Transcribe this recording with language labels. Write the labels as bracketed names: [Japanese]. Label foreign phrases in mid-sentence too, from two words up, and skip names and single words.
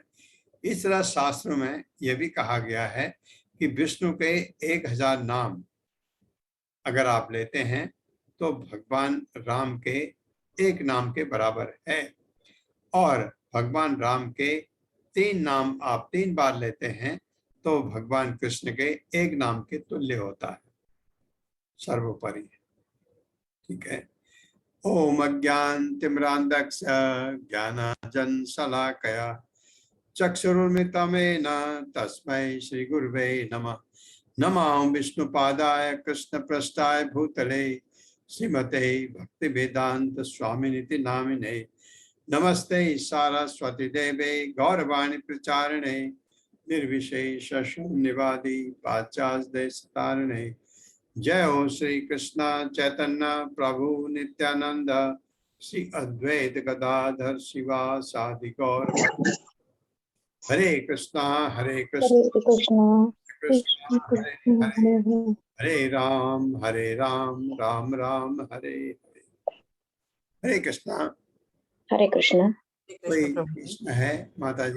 [Hindi] इस तरह शास्त्रों में यह भी कहा गया है कि विष्णु के 1000 नाम अगर आप लेते हैं तो भगवान राम के एक नाम के बराबर है, और भगवान राम के 3 नाम आप 3 बार लेते हैं तो भगवान कृष्ण के एक नाम के तुल्य होता है, सर्वोपरि। ठीक है। [Sanskrit] ओम अज्ञानतिमिरान्धस्य ज्ञानाञ्जनशलाकया चक्षुरुन्मिलितं तस्मै श्री गुरुवे नमः। नमः विष्णुपादाय कृष्णपृष्ठाय भूतले श्रीमते भक्तिवेदांत स्वामिनिति नामिने। नमस्ते सारस्वती देवे गौरवाणी प्रचारिणे निर्विशेष शून्यवादी पाश्चात्य। जय हो श्री कृष्ण चैतन्य प्रभु नित्यानंद श्री अद्वैत गदाधर शिवासादि गौर। हरे कृष्णा कृष्ण हरे राम राम राम हरे हरे। हरे कृष्णा। हरे कृष्ण। [Hindi] कोई प्रश्न है माता जी?